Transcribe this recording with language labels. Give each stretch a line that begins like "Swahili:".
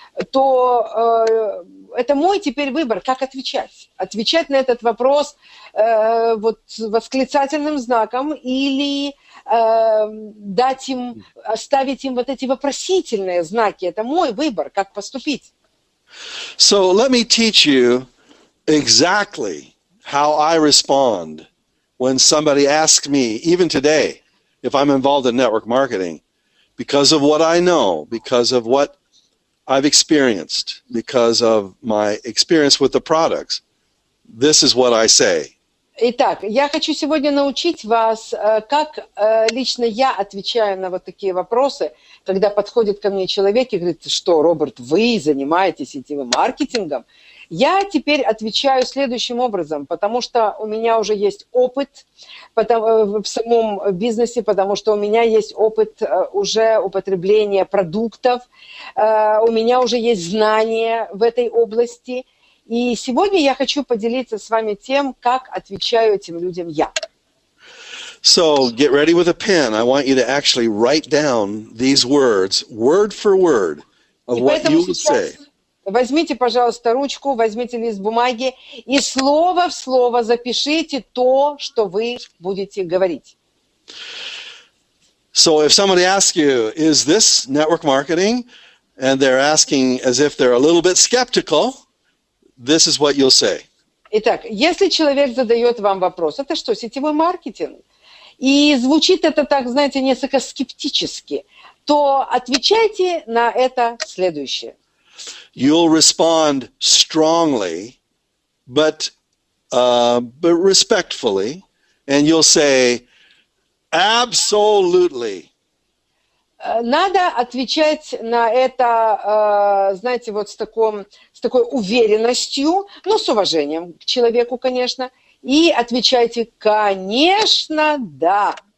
Russian: То это мой теперь выбор, как отвечать. Отвечать на этот вопрос вот восклицательным знаком или оставить им вот эти вопросительные знаки. Это мой выбор, как поступить.
English: So let me teach you exactly how I respond when somebody asks me, even today, if I'm involved in network marketing, because of what I know, because of what I've experienced, because of my experience with the products. This is what I say.
Russian: Итак, я хочу сегодня научить вас, как лично я отвечаю на вот такие вопросы, когда подходит ко мне человек и говорит, что, Роберт, вы занимаетесь сетевым маркетингом? Я теперь отвечаю следующим образом, потому что у меня уже есть опыт в самом бизнесе, потому что у меня есть опыт уже употребления продуктов, у меня уже есть знания в этой области. И сегодня я хочу поделиться с вами тем, как отвечаю этим людям я.
English: So get ready with a pen. I want you to actually write down these words, word for word, of what you will say.
Russian: Возьмите, пожалуйста, ручку, возьмите лист бумаги и слово в слово запишите то, что вы будете говорить.
English: So if somebody asks you, is this network marketing? And they're asking as if they're a little bit skeptical, this is what you'll say.
Russian: Итак, если человек задает вам вопрос, это что, сетевой маркетинг? И звучит это так, знаете, несколько скептически, то отвечайте на это следующее.
English: You'll respond strongly, but respectfully, and you'll say, absolutely.
Russian: Надо отвечать на это, знаете, вот с такой уверенностью, ну, с уважением к человеку, конечно, и отвечайте, конечно, да.